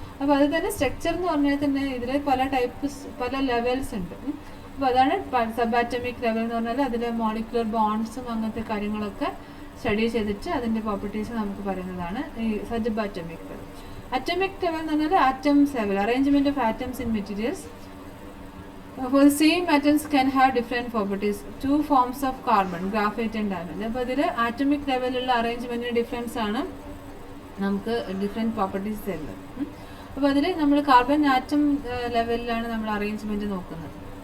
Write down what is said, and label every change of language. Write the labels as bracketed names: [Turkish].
[Malayalam] അപ്പോൾ അത് തന്നെ സ്ട്രക്ചർ എന്ന് പറഞ്ഞാൽ തന്നെ ഇതിൽ പല ലെവൽസ് ഉണ്ട്. അപ്പോൾ അതാണ് സബ് ആറ്റമിക് ലെവൽ എന്ന് പറഞ്ഞാൽ അതിലെ മോളിക്കുലർ ബോണ്ട്സും അങ്ങനത്തെ കാര്യങ്ങളൊക്കെ സ്റ്റഡി ചെയ്തിട്ട് അതിൻ്റെ പ്രോപ്പർട്ടീസ് നമുക്ക് പറയുന്നതാണ് ഈ sub atomic level. Atomic level എന്ന് പറഞ്ഞാൽ atoms level, [English] Arrangement of atoms in materials. For the same atoms can have different properties. Two forms of carbon, graphite and diamond. [Malayalam] അപ്പോൾ ഇതിൽ ആറ്റമിക് ലെവലിലുള്ള അറേഞ്ച്മെൻറ്റിന് ഡിഫറൻസ് ആണ് നമുക്ക് ഡിഫറെൻറ്റ് പ്രോപ്പർട്ടീസ് തരുന്നത്. അപ്പോൾ അതിൽ നമ്മൾ കാർബൺ ആറ്റം ലെവലിലാണ് നമ്മൾ അറേഞ്ച്മെൻറ്റ് നോക്കുന്നത്.